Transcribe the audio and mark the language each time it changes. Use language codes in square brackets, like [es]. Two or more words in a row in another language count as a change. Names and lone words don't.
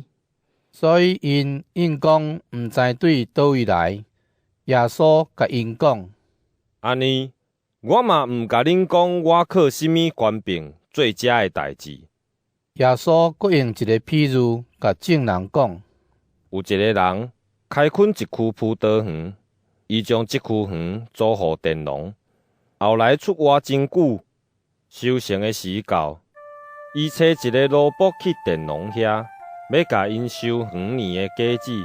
[nan] 所以因应讲毋知对倒位来。耶稣甲因讲： 安尼，我嘛毋甲恁讲我靠什么权柄做遮的代志。耶稣搁用一个譬喻，甲众人讲： 有一个人开垦一区葡萄园，伊将即区园租互佃农，后来出外真久，收成的时到，伊找一个萝卜去佃农遐，要甲因收远年的果子。